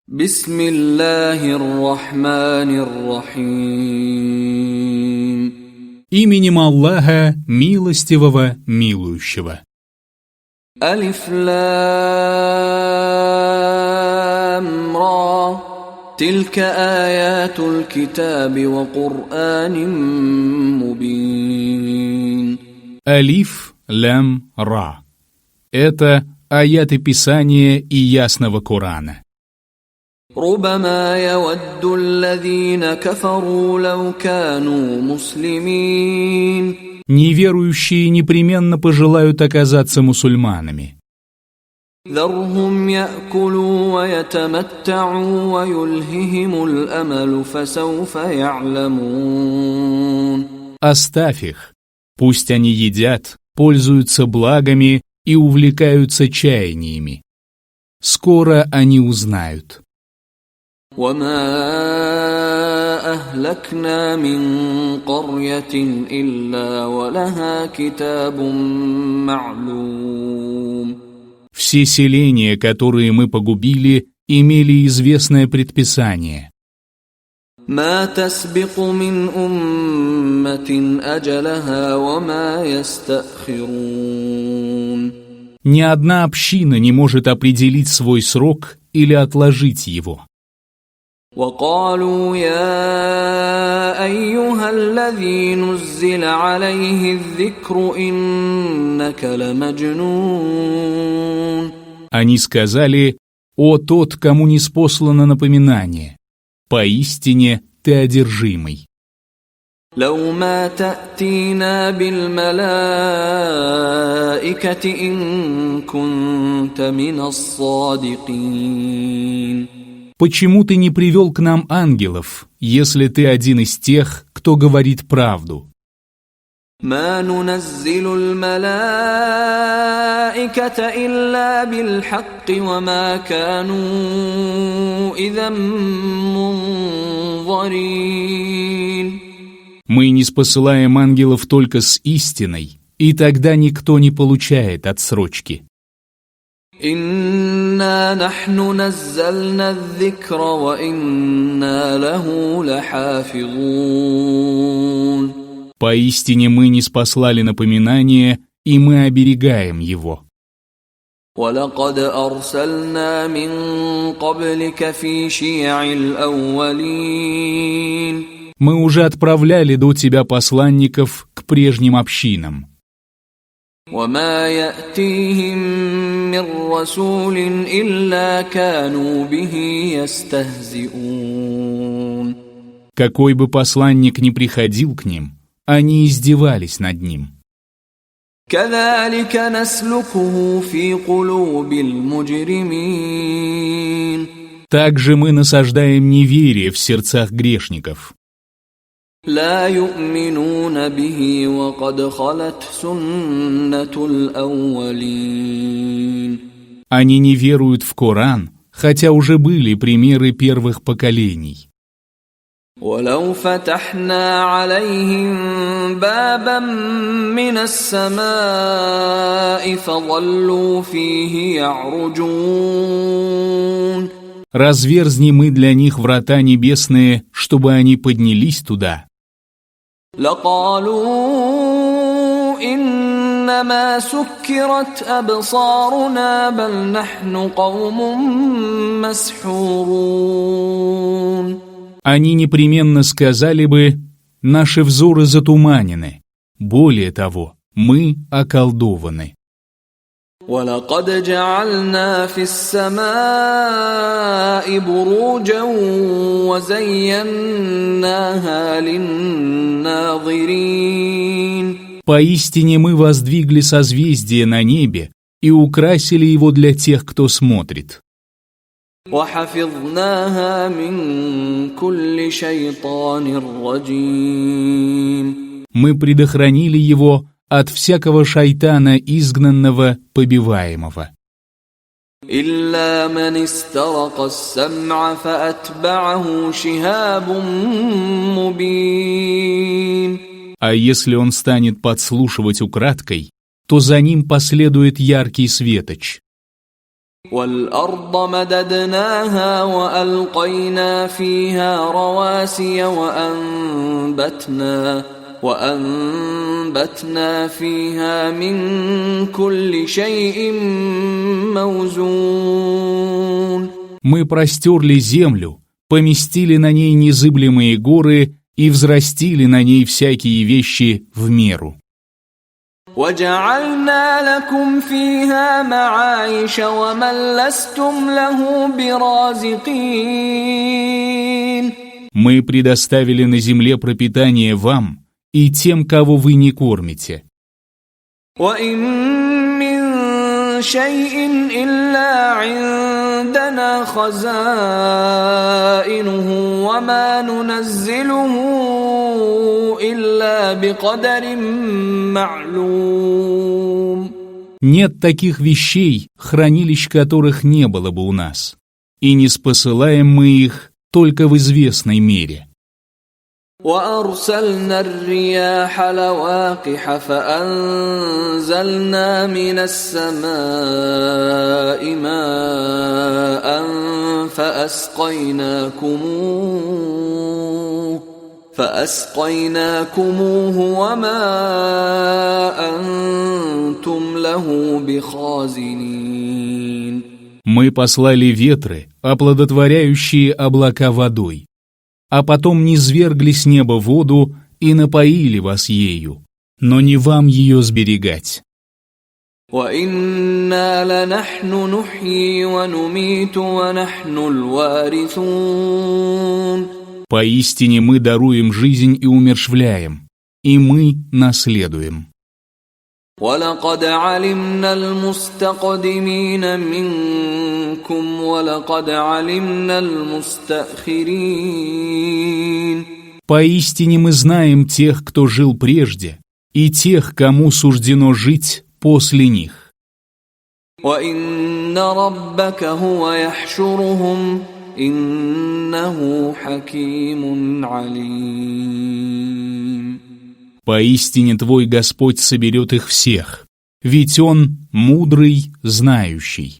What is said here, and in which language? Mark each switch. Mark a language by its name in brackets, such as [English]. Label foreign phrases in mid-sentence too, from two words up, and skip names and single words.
[Arabic] بسم الله الرحمن الرحيم. [Russian] Именем Аллаха, милостивого, милующего. [Arabic] ألف لام را. تلك آيات الكتاب و قرآن مبين. ألف لام را. [Russian] Это аяты Писания и ясного Корана. [Arabic] ربما يود الذين كفروا لو كانوا مسلمين. [Russian] Неверующие непременно пожелают оказаться мусульманами. [Arabic] ذرهم يأكلوا ويتمتعوا ويلههم الأمل فسوف يعلمون. [Russian] Оставь их. Пусть они едят, пользуются благами и увлекаются чаяниями. Скоро они узнают. [Arabic] وما أهلكنا من قرية إلا ولها كتاب معلوم. [Russian] Все селения, которые мы погубили, имели известное предписание. [Arabic] ما تسبق من أمة أجلها وما يستأخرون. [Russian] Ни одна община не может определить свой срок или отложить его. [Arabic] وقالوا يا أيها الذي نزل عليه الذكر إنك لمجنون. [Russian] Они сказали: «О тот, кому ниспослано напоминание, поистине ты одержимый». [Arabic] لو ما تأتينا بالملائكة إن كنت من الصادقين. [Russian] Почему ты не привел к нам ангелов, если ты один из тех, кто говорит правду? [Arabic] ما ننزل الملائكة إلا بالحق وما كانوا إذا منظرين. [Russian] Мы ниспосылаем ангелов только с истиной, и тогда никто не получает отсрочки. [Arabic] إنا نحن نزلنا الذكر وإنا له لحافظون. [Russian] Поистине мы ниспослали напоминание, и мы оберегаем его. [Arabic] ولقد أرسلنا من قبلك في شيع الأولين. [Russian] Мы уже отправляли до тебя посланников к прежним общинам. [Arabic] وما يأتيهم من رسول إلا كانوا به يستهزئون. [Russian] Какой бы посланник ни приходил к ним, они издевались над ним. [Arabic] كذلك نسلكه في قلوب المجرمين. [Russian] Также мы насаждаем неверие в сердцах грешников. [Arabic] لا يؤمنون به وقد خلت سنة الأولين. [Russian] Они не веруют в Коран, хотя уже были примеры первых поколений. [Arabic] ولو فتحنا عليهم بابا من السماء فظلوا فيه يعرجون. [Russian] Разверзни мы для них врата небесные, чтобы они поднялись туда. [Arabic] لقالوا إنما سكرت أبصارنا بل نحن قوم مسحورون. [Russian] Они непременно сказали бы: «Наши взоры затуманены». Более того, мы околдованы. [Arabic] ولقد جعلنا في السماء بروجا وزيناها للناظرين. [Russian] Поистине мы воздвигли созвездие на небе и украсили его для тех, кто смотрит. [Arabic] وحفظناها من كل شيطان رجيم. [Russian] Мы предохранили его от всякого шайтана, изгнанного, побиваемого. [Arabic] إلا من استرق السمع فأتبعه شهاب مبين. [Russian] А если он станет подслушивать украдкой, то за ним последует яркий светоч. [Arabic] والأرض مددناها وألقينا فيها رواسي وأنبتنا فيها من كل شيء موزون. [Russian] Мы простерли землю, поместили на ней незыблемые горы и взрастили на ней всякие вещи в меру. [Arabic] وَجَعَلْنَا لَكُمْ فِيهَا مَعَايِشَ وَمَنْ لَسْتُمْ لَهُ بِرَازِقِينَ. [Russian] Мы предоставили на земле пропитание вам и тем, кого вы не кормите. [Arabic] وَإِن مِّن شَيْءٍ إِلَّا عِندَنَا خَزَائِنُهُ وَمَا نُنَزِّلُهُ إِلَّا بِقَدَرٍ معلوم. [Russian] Нет таких вещей, хранилищ которых не было бы у нас, и не спосылаем мы их только в известной мере. [Arabic] وَأَرْسَلْنَا الرِّيَاحَ لَوَاقِحَ فَأَنزَلْنَا مِنَ السَّمَاءِ مَاءً فَأَسْقَيْنَاكُمُوهُ وَمَا أَنْتُمْ لَهُ بِخَازِنِينَ. [Russian] Мы послали ветры, оплодотворяющие облака водой, а потом низвергли с неба воду и напоили вас ею, но не вам ее сберегать. [Arabic] وَإِنَّا لَنَحْنُ نُحْيِي وَنُمِيتُ وَنَحْنُ الْوَارِثُونَ. [Russian] Поистине мы даруем жизнь и умерщвляем, и мы наследуем. [Arabic] وَلَقَدْ عَلِمْنَا الْمُسْتَقْدِمِينَ مِنْكُمْ وَلَقَدْ عَلِمْنَا الْمُسْتَأْخِرِينَ. [Russian] Поистине мы знаем тех, кто жил прежде, и тех, кому суждено жить после них. [Arabic] وَإِنَّ رَبَّكَ هُوَ يَحْشُرُهُمْ إِنَّهُ حَكِيمٌ عَلِيمٌ. [Russian] Поистине твой Господь соберет их всех, ведь Он мудрый, знающий.